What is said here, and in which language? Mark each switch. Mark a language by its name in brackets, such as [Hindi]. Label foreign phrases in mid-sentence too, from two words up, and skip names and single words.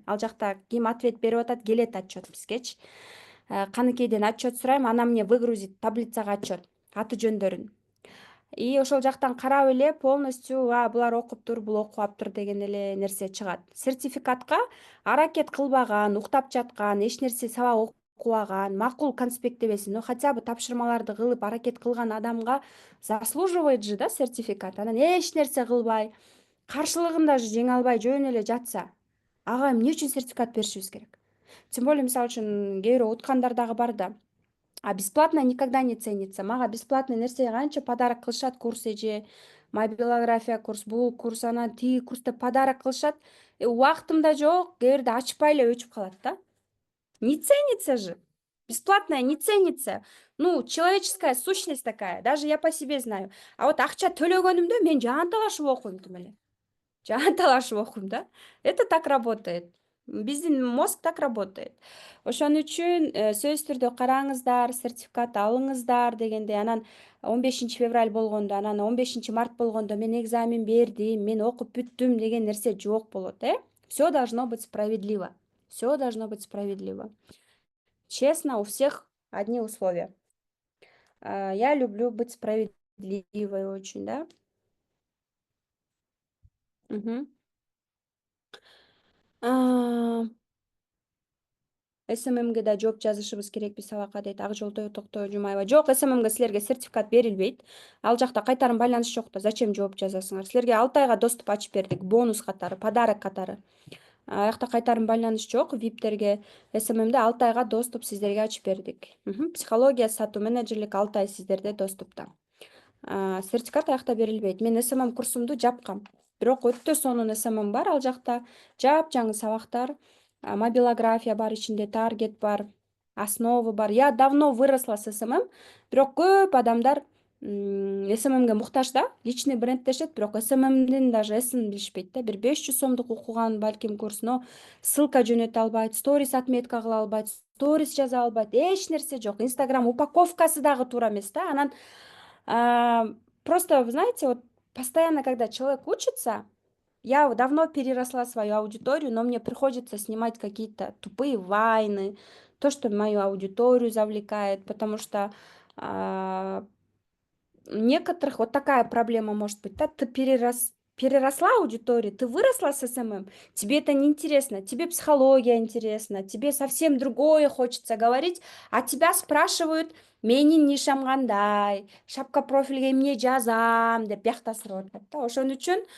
[Kyrgyz] Ал жакта ким ответ берип атат, келет отчет бизгечи. Каныкейден отчет сурайм, анан [Russian] мне выгрузит [Kyrgyz] таблицага отчет, аты жөндөрүн. И ошол жактан карап эле полностью булар окуптур, бул окубаптыр деген эле нерсе чыгат. Сертификатка аракет кылбаган, уктап жаткан, эч нерсе сабак окубаган, макул конспектебесин, [Russian] но хотя бы [Kyrgyz] тапшырмаларды кылып аракет кылган адамга заслуживает же да сертификат. Анан эч нерсе кылбай, каршылыгын даже жеңе албай жөн эле жатса, ага эмне үчүн сертификат беришибиз керек? [Russian] Тем более, [Kyrgyz] мисалы үчүн кээ бирөө уткандар дагы бар да. [Russian] А бесплатно никогда не ценится. [Kyrgyz] Мага бесплатный нерсе канча подарок кылышат, курс эже, мобилография курс, бул курс, анан тиги курс деп подарок кылышат. Убактым да жок, кээ бирде ачпай эле өчүп калат да. [Russian] Не ценится же. Бесплатное не ценится. Ну, человеческая сущность такая. Даже я по себе знаю. А вот [Kyrgyz] акча төлөгөнүмдө мен жан талашып окуйм тим эле. Жан талашып окуйм да. [Russian] Это так работает. Биздин мозг так работает. [Kyrgyz] Ошон үчүн сөзсүз түрдө караңыздар, сертификат алыңыздар дегендей. Анан 15 февраль болгондо, анан 15 март болгондо мен экзамен бердим, мен окуп бүттүм деген нерсе жок болот, [Russian] Все должно быть справедливо. Все должно быть справедливо. Честно, у всех одни условия. Я люблю быть справедливой очень, да. [Kyrgyz] СММге да жооп жазышыбыз керекпи сабакка дейт Ак Жолтой Токтой Жумаева. Жок, СММге силерге сертификат берилбейт. Ал жакта кайтарым байланыш жок да. Зачем жооп жазасыңар? Силерге 6 айга доступ ачып бердик, бонус катары, подарок катары. Аякта кайтарым байланыш жок. Виптерге СММде 6 айга доступ сиздерге ачып бердик. Психология, сатуу, менеджерлик 6 ай сиздерде доступта. Сертификат аякта берилбейт. Мен СММ курсумду жапкам. Бирок өтө сонун СММ бар ал жакта. Жапжаңы сабактар. Мобилография бар ичинде, таргет бар, основы бар. [Russian] Я давно выросла с СММ, [Kyrgyz] бирок көп адамдар СММге муктаж да, [Russian] личный бренд [Kyrgyz] дешет, бирок СММдин даже эсин билишпейт да. Бир 500 сомдук окуган балким курс, [Russian] но ссылка [Kyrgyz] жөнөтө албайт, сторис отметка кыла албайт, сторис жаза албайт, эч нерсе жок. Инстаграм упаковкасы дагы туура эмес да. [Russian] Анан просто, вы знаете, вот постоянно, когда человек учится, я давно переросла свою аудиторию, но мне приходится снимать какие-то тупые вайны, то, что мою аудиторию завлекает, потому что у некоторых вот такая проблема может быть, да, ты переросла аудиторию, ты выросла с СММ, тебе это неинтересно, тебе психология интересна, тебе совсем другое хочется говорить, а тебя спрашивают, [Kyrgyz] менин нишам кандай, шапка профильге эмне жазам деп бияктасырып атат да. Ошон үчүн